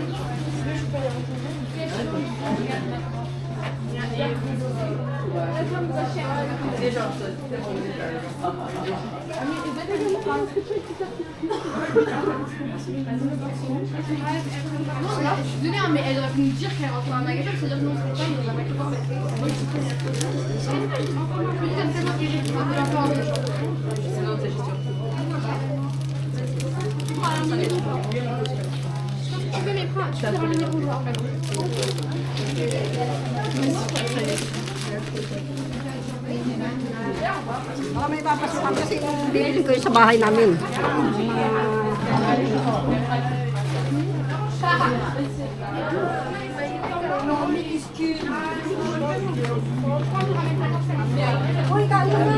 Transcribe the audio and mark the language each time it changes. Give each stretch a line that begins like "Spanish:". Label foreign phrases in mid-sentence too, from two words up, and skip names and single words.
French: Non, là, je suis désolée, hein, mais elle aurait pu nous dire qu'elle rentre dans un magasin, c'est-à-dire que non, c'est pas, il y a un mec qui parle. Tu peux mes bras, tu peux faire le numéro genre.
Filipino: Oh, may papasukan kasi bibili ko yung sa bahay namin. Uy, kain na!